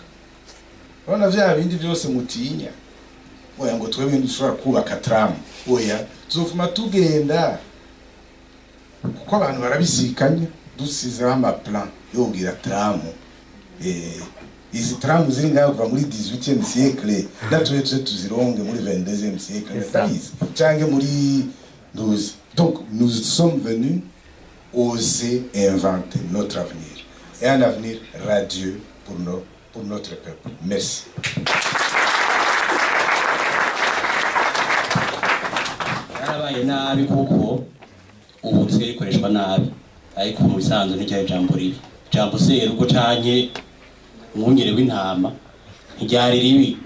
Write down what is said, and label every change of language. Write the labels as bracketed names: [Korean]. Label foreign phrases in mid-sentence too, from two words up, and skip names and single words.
[Rundi] Bana vya bindi byose mutinya, oya ngo twebwe dushobora kubaka tram, oya tuzofuma tugenda kuko abantu barabisikanye, dusizeho ama plan yogira tram. Izi tram ziri ngaho kuva muri [French] 18e siècle, [Rundi] natwe tuzironge muri [French] 22e siècle [Rundi] cange muri 12. [French] Donc nous sommes venus oser inventer notre avenir, et un avenir radieux pour notre peuple. Merci. [Rundi] Yarabaye nabi kuko ubu dusigaye ikoreshwa nabi, ariko mu bisanzwe n'icyo jambo ribi, jambo seruko canke umwungere w'intama ntiryari ribi.